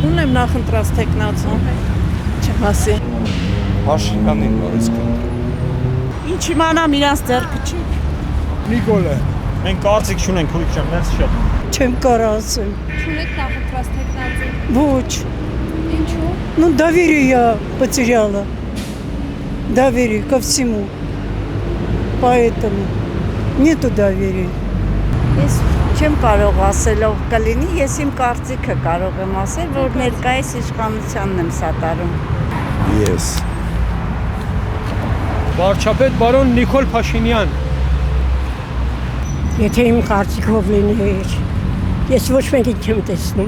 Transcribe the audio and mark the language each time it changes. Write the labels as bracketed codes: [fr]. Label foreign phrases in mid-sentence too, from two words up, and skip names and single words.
[hy] Ունեմ նախընտրած թեկնածու։ Չեմ ասի։ Փաշինյանին նորից կընտրում։ Ինչ իմանամ իրանց ձեռքը չի։ Նիկոլը։ Մենք կարծիք չունենք հույս չեմ, մեզ շատ։ Չեմ կարող ասել։ Չունեք նախընտրած թեկնածու։ Ոչ, Ինչու։ [ru] ну доверие я потеряла. Доверие ко всему. Поэтому нету доверия. [hy] Ես չեմ կարող ասել ով կլինի, ես իմ կարծիքը կարող եմ ասել, որ ներկայիս իշխանությանն եմ սատարում։ Ես։ Վարչապետ բարոն Նիկոլ Փաշինյան։ Եթե իմ կարծիքով լիներ, ես ոչ մեկին չեմ տեսնում։